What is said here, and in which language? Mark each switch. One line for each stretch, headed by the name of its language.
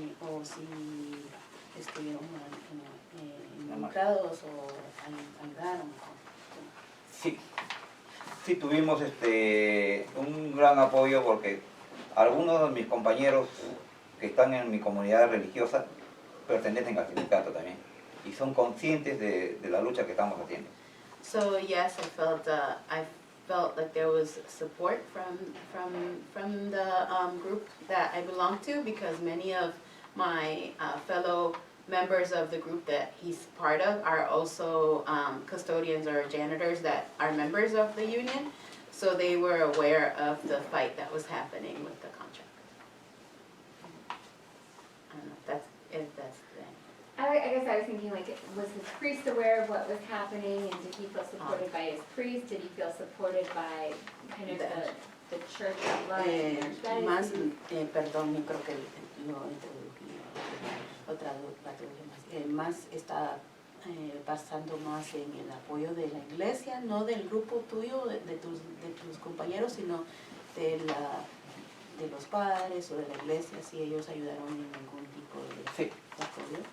Spanish: O si estuvieron involucrados o ayudaron. Sí, sí tuvimos un gran apoyo porque algunos de mis compañeros que están en mi comunidad religiosa pertenecen al sindicato también y son conscientes de la lucha que estamos haciendo.
English: So yes, I felt like there was support from the group that I belong to, because many of my fellow members of the group that he's part of are also custodians or janitors that are members of the union. So they were aware of the fight that was happening with the contract. I don't know if that's the thing. I guess I was thinking, like, was his priest aware of what was happening, and did he feel supported by his priest? Did he feel supported by kind of the church at large?
Spanish: Más, perdón, yo creo que lo introdují, lo traduje más está basando más en el apoyo de la iglesia, no del grupo tuyo, de tus compañeros, sino de los padres o de la iglesia, si ellos ayudaron en algún tipo de apoyo.